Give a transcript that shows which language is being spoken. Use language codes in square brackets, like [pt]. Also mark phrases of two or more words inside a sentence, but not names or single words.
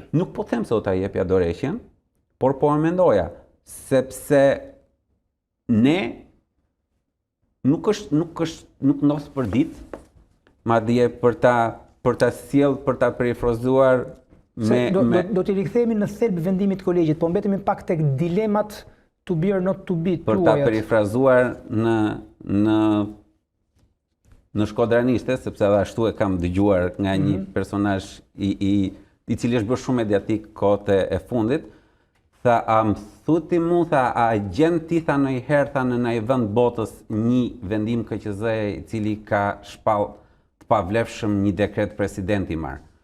[sq] Nuk po them se do ta jepja dorëheqjen, por po e mendoja, sepse ne nuk ndos për ditë, madje për ta sjell, për ta perifrazuar do t'i rikthehemi në thelb vendimit të kolegjit, po mbetemi pak tek dilemat [en] to be or not to be. [sq] Për ta perifrazuar në shkodranishte, sepse edhe ashtu e kam dëgjuar nga një personazh i cili është bërë shumë mediatik kohët e fundit, tha, a më thuti mu, tha, a gjen ti, tha, ndonjëherë, tha, në ndonjë vend botës një vendim KQZ-së i cili ka shpall të pavlefshëm një dekret presidenti marr.